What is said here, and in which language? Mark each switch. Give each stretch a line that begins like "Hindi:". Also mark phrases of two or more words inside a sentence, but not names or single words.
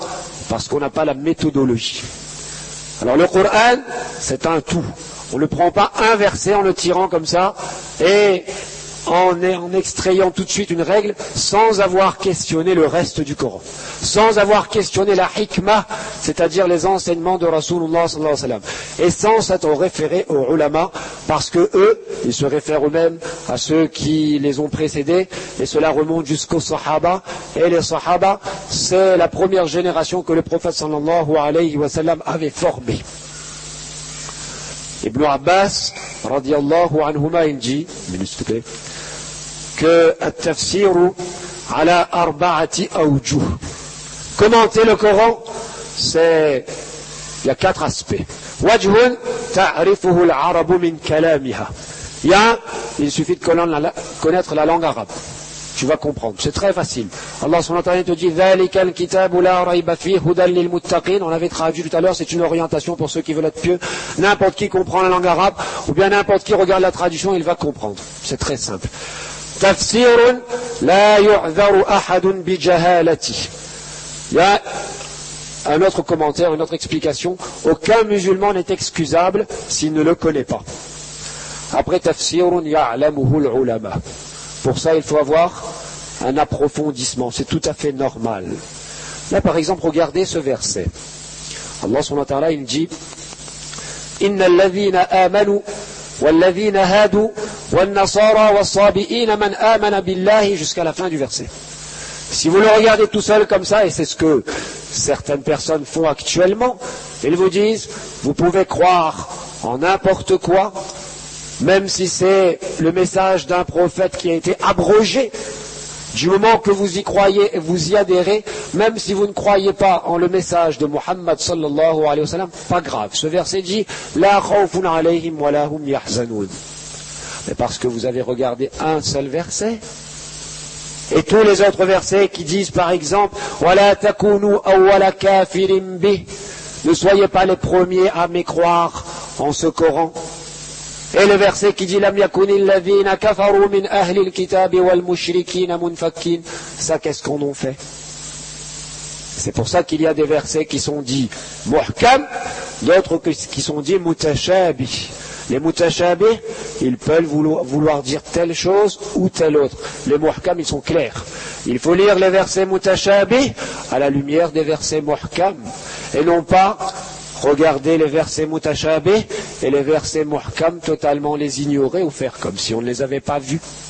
French: Parce qu'on n'a pas la méthodologie. Alors le Coran, c'est un tout. On ne le prend pas un verset en le tirant comme ça et en extrayant tout de suite une règle sans avoir questionné le reste du Coran, sans avoir questionné la hikmah, c'est-à-dire les enseignements de
Arabic: رسول الله صلى الله عليه وسلم,
French: et sans s'être référé aux ulama, parce que eux, ils se réfèrent eux-mêmes à ceux qui les ont précédés, et cela remonte jusqu'aux sahaba, et les sahaba, c'est la première génération que le prophète
Arabic: صلى الله عليه وسلم
French: avait formée.
Arabic: Ibn Abbas, رضي الله عنهما,
French: il dit, que
Arabic: التفسير على أربعة أوجه.
French: Commenter le Coran, il y a 4 aspects.
Arabic: وجه تعرفه العرب من كلامها.
French: Il suffit de connaître la langue arabe. Tu vas comprendre. C'est très facile.
Arabic: الله سبحانه وتعالى
French: te dit
Arabic: ذلك الكتاب لا ريب فيه هدى للمتقين.
French: On l'avait traduit tout à l'heure, c'est une orientation pour ceux qui veulent être pieux. N'importe qui comprend la langue arabe, ou bien n'importe qui regarde la traduction, il va comprendre. C'est très simple.
Arabic: تفسير لا يعذر أحد بجهالة.
French: Il y a un autre commentaire, une autre explication. Aucun musulman n'est excusable s'il ne le connaît pas.
Arabic: Après تفسير يعلمه العلماء.
French: Pour ça, il faut avoir un approfondissement. C'est tout à fait normal. Là, par exemple, regardez ce verset.
Arabic: الله سبحانه وتعالى,
French: il dit
Arabic: إن الذين آمنوا والذين هادوا والنصارى والصابئين من آمن بالله
French: jusqu'à la fin du verset. Si vous le regardez tout seul comme ça, et c'est ce que certaines personnes font actuellement, ils vous disent, vous pouvez croire en n'importe quoi, même si c'est le message d'un prophète qui a été abrogé, du moment que vous y croyez et vous y adhérez, même si vous ne croyez pas en le message de Muhammad
Arabic: صلى الله عليه وسلم,
French: pas grave. Ce verset dit
Arabic: لا خوف عليهم ولا هم يحزنون.
French: Mais parce que vous avez regardé un seul verset, et tous les autres versets qui disent par exemple
Arabic: ولا تكونوا أول كافر به,
French: ne soyez pas les premiers à mécroire en ce Coran. Et le verset qui dit
Arabic: لم يكن الذين كفروا من أهل الكتاب والمشركين منفكين.
French: Ça, qu'est-ce qu'on en fait? C'est pour ça qu'il y a des versets qui sont dits muhkam, d'autres qui sont dits mutashabih. Les mutashabih, ils peuvent vouloir dire telle chose ou telle autre. Les muhkam, ils sont clairs. Il faut lire les versets mutashabih à la lumière des versets muhkam, et non pas regarder les versets mutashabih et les versets muhkam totalement les ignorer ou faire comme si on ne les avait pas vus.